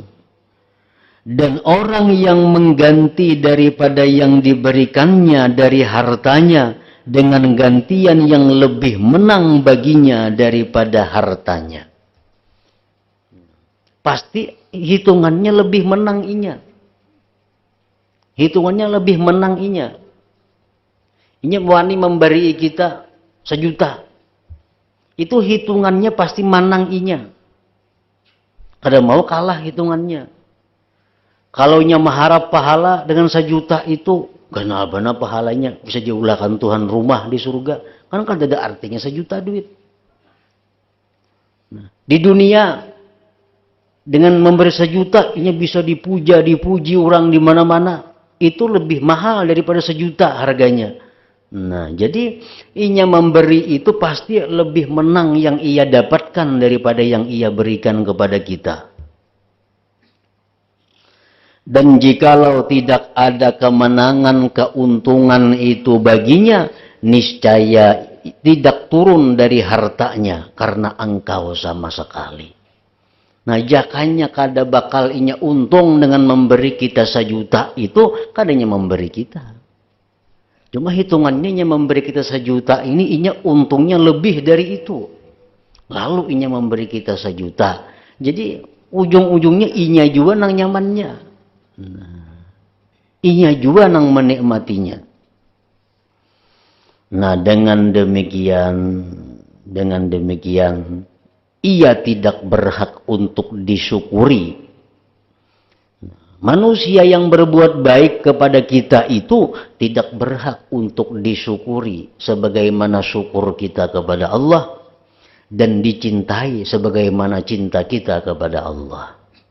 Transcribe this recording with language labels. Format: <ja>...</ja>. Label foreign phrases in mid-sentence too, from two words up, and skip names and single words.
<id>Dan orang yang mengganti daripada yang diberikannya dari hartanya dengan gantian yang lebih menang baginya daripada hartanya.</id> <bjn>Pasti hitungannya lebih menang inya. Hitungannya lebih menang inya. Inya wani memberi kita 1 juta. Itu hitungannya pasti menang inya. Kada mau kalah hitungannya. Kalau inya mengharap pahala dengan 1 juta itu, kenapa pahalanya bisa diulahkan Tuhan rumah di surga. Kan kada ada artinya 1 juta duit. Nah, di dunia dengan memberi 1 juta, inya bisa dipuji orang di mana-mana. Itu lebih mahal daripada 1 juta harganya. Nah, jadi inya memberi itu pasti lebih menang yang ia dapatkan daripada yang ia berikan kepada kita.</bjn> <id>Dan jikalau tidak ada kemenangan, keuntungan itu baginya, niscaya tidak turun dari hartanya karena engkau sama sekali.</id> <bjn>Nah, jakanya kada bakal inya untung dengan memberi kita 1 juta itu, kadanya memberi kita. Cuma hitungannya memberi kita 1 juta ini, inya untungnya lebih dari itu. Lalu inya memberi kita 1 juta. Jadi ujung-ujungnya inya juga nang nyamannya. Inya juga nang menikmatinya.</bjn> <id>Nah, dengan demikian, ia tidak berhak untuk disyukuri. Manusia yang berbuat baik kepada kita itu tidak berhak untuk disyukuri sebagaimana syukur kita kepada Allah dan dicintai sebagaimana cinta kita kepada Allah.</id>